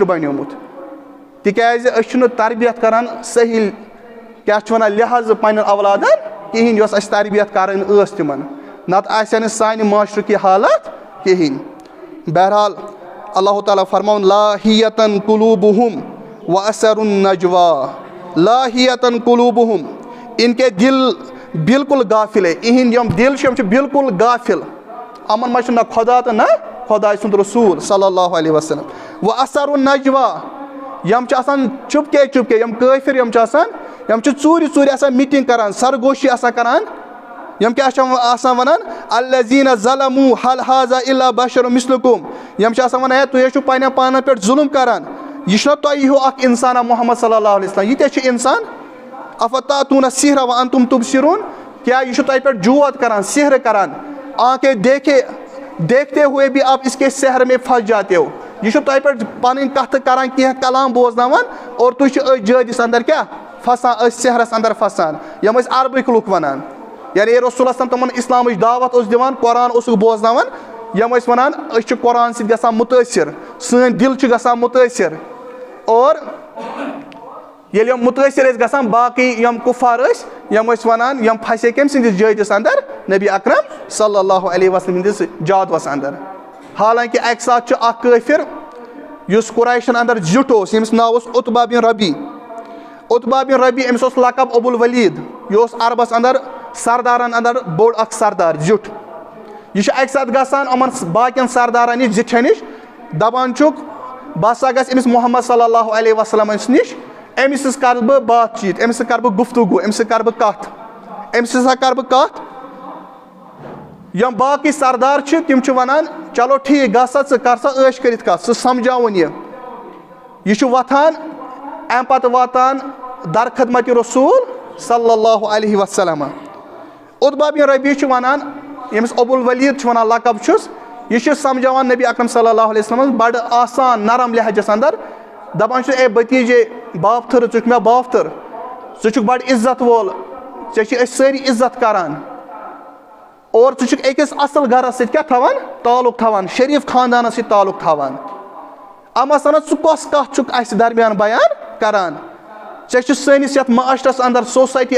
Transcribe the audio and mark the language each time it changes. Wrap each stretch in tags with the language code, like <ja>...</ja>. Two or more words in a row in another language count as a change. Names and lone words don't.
<ks>بنیومُت تِکیٛازِ أسۍ چھِنہٕ تربیت کران صحیح کیٛاہ چھِ وَنان لحاظ پنٕنٮ۪ن اولادن کِہیٖنۍ یۄس اَسہِ تربیت کرٕنۍ ٲس تِمن نتہٕ آسہِ ہا نہٕ سانہِ معاشرُک یہِ حالت کِہیٖنۍ بہرحال اللہ تعالیٰ فرماوُن</ks> <ar>لاہیتن قلوٗبہم واسر النجوا لاہیتن قلوٗبہم</ar> <ur>ان کے دل بالکل غافل ہے</ur> <ks>اِہِنٛدۍ یِم دِل چھِ یِم چھِ بالکل غافل یِمن منٛز چھُ نہ خۄدا تہٕ نہ خۄداے سُنٛد رسوٗل صلی اللہ علیہ وسلم</ks> <ar>واسر النجوا</ar> <ks>یِم چھِ آسان</ks> <ur>چُپکے چُپکے</ur> <ks>یِم کٲفِر یِم چھِ آسان یِم چھِ ژوٗرِ ژوٗرِ آسان میٖٹِنٛگ کران سرگوشی آسان کران یِم کیٛاہ چھِ آسان وَنان</ks> <ar>الذیٖنَ ظلموٗ حل حاذا الا بشر مثلکُم</ar> <ks>یِم چھِ آسان وَنان ہے تُہۍ چھِو پنٕنٮ۪ن پانن پٮ۪ٹھ ظُلم کران یہِ چھُنہ تۄہہِ ہیوٗ اکھ انسانا محمد صلی اللہ علیہ وسلم یہِ تہِ چھُ انسان</ks> <ar>افتاتوٗنَ السحر وانتم تبصرون</ar> <ks>کیٛاہ یہِ چھُ تۄہہِ پٮ۪ٹھ جوت کران سحر کران</ks> <ur>آنکھے دیکھتے ہوئے بھی آپ اس کے سحر میں پھنس جاتے ہو</ur> <ks>یہِ چھُ تۄہہِ پٮ۪ٹھ پنٕنۍ کتھٕ کران کینٛہہ کلام بوزناوان اور تُہۍ چھِو أتھۍ جٲدِس اندر کیٛاہ پھسان أتھۍ سحرس اندر پھسان یِم ٲسۍ عربٕکۍ لُکھ ونان یعنی رسول اللہ تِمن اسلامٕچ دعوت اوس دِوان قرآن اوسُکھ بوزناوان یِم ٲسۍ ونان أسۍ چھِ قرآن سۭتۍ گژھان مُتٲثر سٲنۍ دِل چھِ گژھان مُتٲثر اور ییٚلہِ یِم مُتٲثر ٲسۍ گژھان باقٕے یِم کُفار ٲسۍ یِم ٲسۍ ونان یِم پھسے کٔمۍ سٕنٛدِس جٲدِس اندر نبی اکرم صلی اللہ علیہ وسلم ہٕنٛدِس جادوس اندر حالانکہِ اکہِ ساتہٕ چھُ اکھ کٲفِر یُس قُریشن اندر زیُٹھ اوس ییٚمِس ناو اوس عتبہ بن ربی عتبہ بن ربی أمِس اوس لقب ابو الولید یہِ اوس عربس اندر سردارن اندر بوٚڑ اکھ سردار زیُٹھ یہِ چھُ اکہِ ساتہٕ گژھان یِمن باقین سردارن نِش زِٹھٮ۪ن نِش دپان چھُکھ بہٕ ہسا گژھِ أمِس محمد صلی اللہ علیہ وسلمس نِش أمِس سۭتۍ کرٕ بہٕ</ks> <ur>بات چیٖت</ur> <ks>أمِس سۭتۍ کرٕ بہٕ گفتگوٗ أمِس سۭتۍ کرٕ بہٕ کتھ أمِس ہسا کرٕ بہٕ کتھ یِم باقٕے سردار چھِ تِم چھِ ونان</ks> <ur>چلو ٹھیٖک</ur> <ks>گژھ سا ژٕ کر سا عٲش کٔرِتھ کتھ سُہ سمجھاوُن یہِ چھُ وۄتھان امہِ پتہٕ واتان درخدمتِ رسوٗل صلی اللہ علیہ وسلم عتبہ بن ربی چھُ ونان ییٚمِس ابو الولید چھُ ونان لقب چھُس یہِ چھُ سمجھاوان نبی اکرم صلی اللہ علیہ وسلم بڑٕ آسان نرم لہجس اندر دپان چھُ</ks> <ur>اے بتیٖجے</ur> <ks>بابتھٕر ژٕ چھُکھ مےٚ بابتھٕر ژٕ چھُکھ بڑٕ عزت وول ژےٚ چھِ أسۍ سٲری عزت کران اور ژٕ چھُکھ أکِس اصل گرس سۭتۍ کیٛاہ تھاوان تعلق تھاوان شریٖف خاندانس سۭتۍ تعلق تھاوان اما سنان ژٕ کۄس کتھ چھُکھ اسہِ درمیان بیان کران ژےٚ چھُ سٲنِس یتھ معاشرس اندر سوسایٹی</ks>